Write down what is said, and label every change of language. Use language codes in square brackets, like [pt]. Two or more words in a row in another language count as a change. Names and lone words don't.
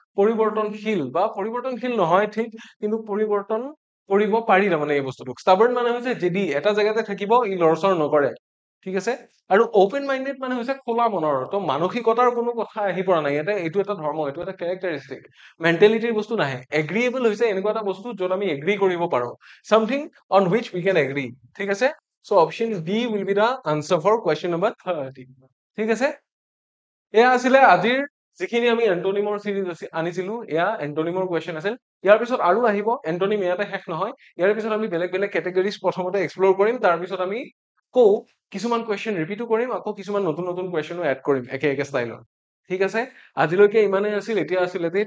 [as] পৰিৱৰ্তনশীল নহয় ঠিক কিন্তু পৰিৱৰ্তন কৰিব পাৰি তাৰমানে এই বস্তুটোক ষ্টাবাৰ্ণ মানে হৈছে জেদি এটা জেগাতে থাকিব ই লৰচৰ নকৰে ঠিক আছে আৰু [en] open minded [as] মানে হৈছে খোলা মনৰ তো মানসিকতাৰ কোনো কথা আহি পৰা নাই ইয়াতে এইটো এটা ধৰ্ম এইটো এটা [en] characteristic mentalityৰ [as] বস্তু নাহে এগ্ৰিয়েবল হৈছে এনেকুৱা এটা বস্তু য'ত আমি এগ্ৰি কৰিব পাৰো [en] something on which we can agree [as] ঠিক আছে [en] so option D will be the answer for question number 30 [as] ঠিক আছে এয়া আছিলে আজিৰ যিখিনি আমি এন্টোনিমৰ সিৰিজ আনিছিলো এয়া এন্টোনিমৰ কোৱেশ্চন আছিল ইয়াৰ পিছত আৰু আহিব এন্টোনিম ইয়াতে শেষ নহয় ইয়াৰ পিছত আমি বেলেগ বেলেগ কেটেগৰিজ প্ৰথমতে এক্সপ্লোৰ কৰিম তাৰ পিছত আমি কো কিছুমান কোৱেশ্চন ৰিপিটো কৰিম আকৌ কিছুমান নতুন নতুন কোৱেশ্চনো এড কৰিম একে একে ষ্টাইলত ঠিক আছে আজিলৈকে ইমানেই আছিল এতিয়া আছিল এটি